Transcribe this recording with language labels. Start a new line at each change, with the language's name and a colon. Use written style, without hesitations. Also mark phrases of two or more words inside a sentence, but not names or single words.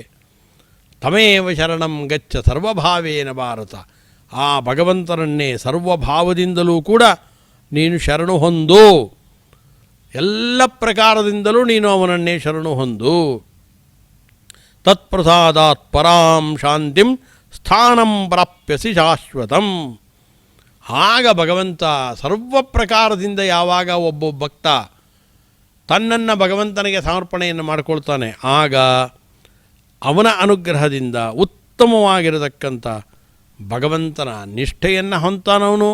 Sanskrit: ತಮೇವ ಶರಣಂ ಗಚ್ಚ ಸರ್ವಭಾವೇನ ಭಾರತ.
Kannada: ಆ ಭಗವಂತನನ್ನೇ ಸರ್ವಭಾವದಿಂದಲೂ ಕೂಡ ನೀನು ಶರಣು ಹೊಂದು, ಎಲ್ಲ ಪ್ರಕಾರದಿಂದಲೂ ನೀನು ಅವನನ್ನೇ ಶರಣು ಹೊಂದು.
Sanskrit: ತತ್ಪ್ರಸಾದಾತ್ ಪರಾಂ ಶಾಂತಿಂ ಸ್ಥಾನಂ ಪ್ರಾಪ್ಯಸಿ ಶಾಶ್ವತಂ.
Kannada: ಆಗ ಭಗವಂತ ಸರ್ವ ಪ್ರಕಾರದಿಂದ ಯಾವಾಗ ಒಬ್ಬ ಭಕ್ತ ತನ್ನನ್ನು ಭಗವಂತನಿಗೆ ಸಮರ್ಪಣೆಯನ್ನು ಮಾಡಿಕೊಳ್ತಾನೆ, ಆಗ ಅವನ ಅನುಗ್ರಹದಿಂದ ಉತ್ತಮವಾಗಿರತಕ್ಕಂಥ ಭಗವಂತನ ನಿಷ್ಠೆಯನ್ನು ಹೊಂತಾನವನು.